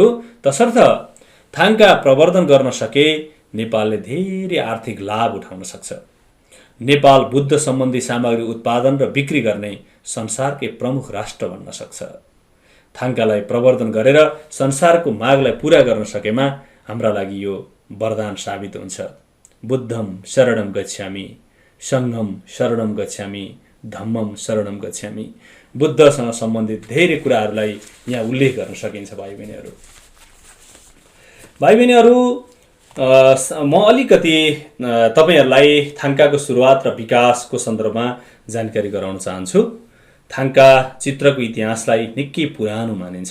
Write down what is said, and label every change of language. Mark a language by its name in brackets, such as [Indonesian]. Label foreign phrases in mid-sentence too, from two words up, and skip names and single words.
[Nepali] तसर्थ थाङ्का प्रवर्धन गर्न सके नेपालले धेरै आर्थिक लाभ उठाउन सक्छ। नेपाल बुद्ध सम्बन्धी सामग्री उत्पादन र बिक्री गर्ने संसारकै प्रमुख राष्ट्र बन्न सक्छ। थाङ्कालाई प्रवर्धन गरेर संसारको मागलाई पूरा गर्न सकेमा हाम्रा लागि यो वरदान साबित हुन्छ। [Pali] बुद्धं शरणं गच्छामि, सङ्घं शरणं गच्छामि, धम्मं शरणं गच्छामि। [Nepali] बुद्धसँग सम्बन्धित धेरै कुराहरूलाई यहाँ उल्लेख गर्न सकिन्छ भाइ बहिनीहरू। भाइ बहिनीहरू, म अलिकति तपाईहरूलाई थाङ्काको सुरुवात र विकासको सन्दर्भमा जानकारी गराउन चाहन्छु। थाङ्का चित्रको इतिहासलाई निकै पुरानो मानिन्छ।